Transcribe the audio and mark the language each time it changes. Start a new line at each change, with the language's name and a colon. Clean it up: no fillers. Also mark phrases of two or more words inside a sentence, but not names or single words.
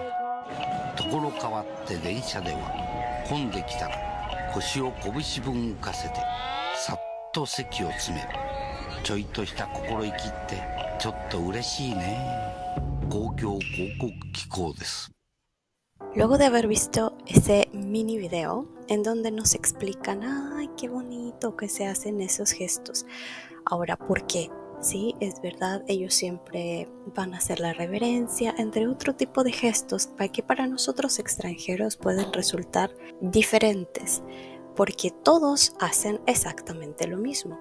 Japanese: ところ変わって電車では、混んできたら腰を拳分浮かせてさっと席を詰める。ちょいとした心意気ってちょっと嬉しいね。公共広告機構です。
Spanish: Luego de haber visto ese mini video en donde nos explican, ay, qué bonito que se hacen esos gestos. Ahora, ¿por qué? Sí, es verdad, ellos siempre van a hacer la reverencia, entre otro tipo de gestos que para nosotros extranjeros pueden resultar diferentes, porque todos hacen exactamente lo mismo.